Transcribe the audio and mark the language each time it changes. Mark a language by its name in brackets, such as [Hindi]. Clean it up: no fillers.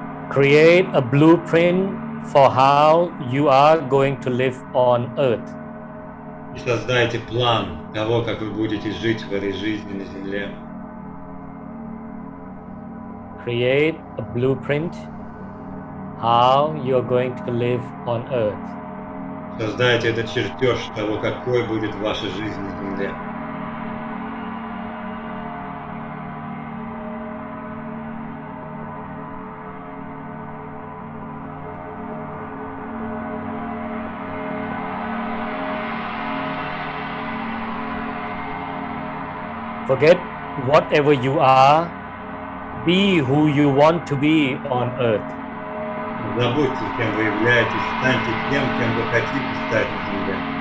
[English] Create a blueprint for how you are going to live on earth. [Russian] И создайте план того, как вы будете жить в этой жизни на земле. [English] Create a blueprint how you are going to live on earth. [Russian] Создайте этот чертеж того, какой будет ваша жизнь на земле. [English] Forget whatever you are. Be who you want to be on earth. [Russian] Забудьте, кем вы являетесь, станьте тем, кем вы хотите стать на земле.